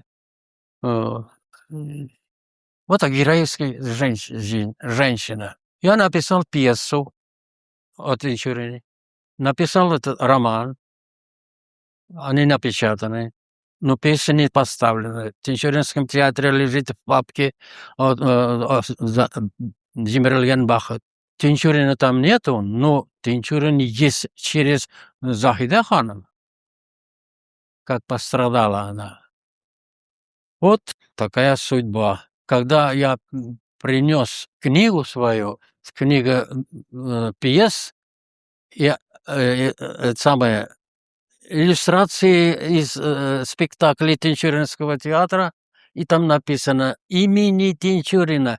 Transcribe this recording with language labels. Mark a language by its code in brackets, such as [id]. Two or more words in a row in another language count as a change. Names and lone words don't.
[ru] Вот так героическая женщина. Я написал пьесу о Тинчурине. Написал этот роман. Они напечатаны, но песня не поставлена. В Тинчуринском театре лежит в папке «Җимерелгән бәхет». Тинчурина там нету, но Тинчурин есть через Захида Ханом, как пострадала она. Вот такая судьба. Когда я принес книгу свою, книга пьес, я, самое, иллюстрации из спектаклей Тинчуринского театра, и там написано «Имени Тинчурина».